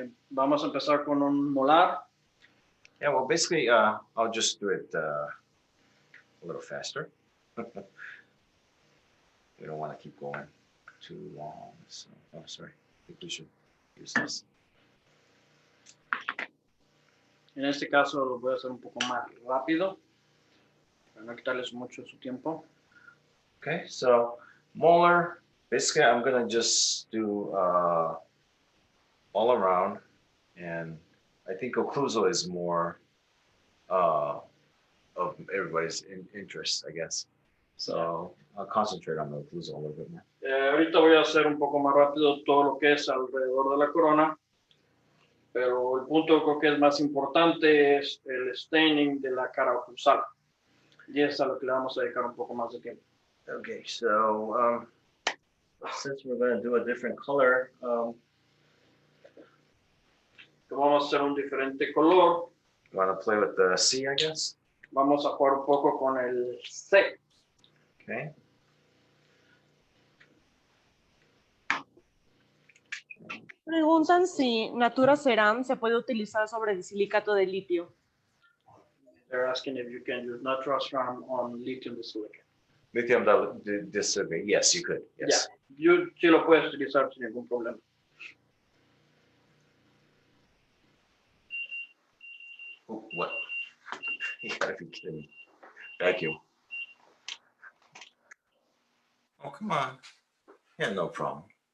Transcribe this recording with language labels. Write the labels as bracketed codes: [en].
[es] Vamos a empezar con un molar. [en] Yeah. Well, basically, I'll just do it a little faster. We don't want to keep going too long. So, oh, sorry. I think we should use this. [es] En este caso lo voy a hacer un poco más rápido, para no quitarles mucho su tiempo. [en] Okay, so molar, basically I'm gonna just do all around, and I think occlusal is more of everybody's interest, I guess. So I'll concentrate on the occlusal a little bit more. [es] Ahorita voy a hacer un poco más rápido todo lo que es alrededor de la corona, pero el punto creo que es más importante es el staining de la cara oclusal. Y es a lo que le vamos a dedicar un poco más de tiempo. [en] Okay, so since we're going to do a different color, [es] Vamos a hacer un diferente color. [en] you want to play with the C, I guess? [es] Vamos a jugar un poco con el C. [en] Okay. [es] Preguntan si Naturaceram se puede utilizar sobre el silicato de litio. [en] They're asking if you can use Naturaceram on lithium disilicate. Lithium disilicate, yes, you could, yes. [es] Yeah, sí lo puedes utilizar sin ningún problema. [en] Ooh, what? You gotta be kidding. Vacuum. Oh, come on. Yeah, no problem.